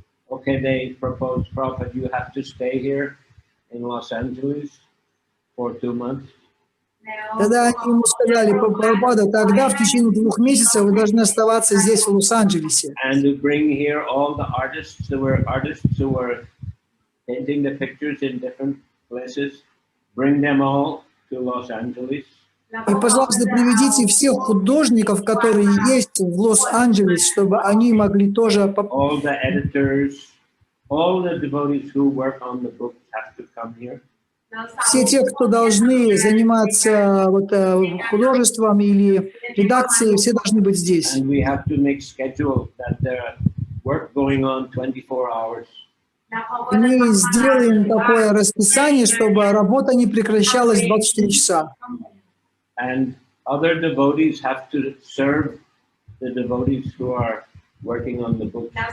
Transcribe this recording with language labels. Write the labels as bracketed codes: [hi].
[en] Okay, they proposed, Prabhupada, you have to stay here in Los Angeles for 2 months. [ru] Тогда они ему сказали, Прабхупада, тогда в течение 2 месяцев вы должны оставаться здесь, в Лос-Анджелесе. [en] And to bring here all the artists. There were artists who were painting the pictures in different places. Bring them all to Los Angeles. [ru] И, пожалуйста, приведите всех художников, которые есть в Лос-Анджелес, чтобы они могли тоже... [en] All the editors, all the devotees who work on the books have to come here. [ru] Все те, кто должны заниматься художеством или редакцией, все должны быть здесь. [en] And we have to make schedule that there work going on 24 hours. [ru] И мы сделаем такое расписание, чтобы работа не прекращалась 24 часа. [en] And other devotees have to serve the devotees who are working on the book.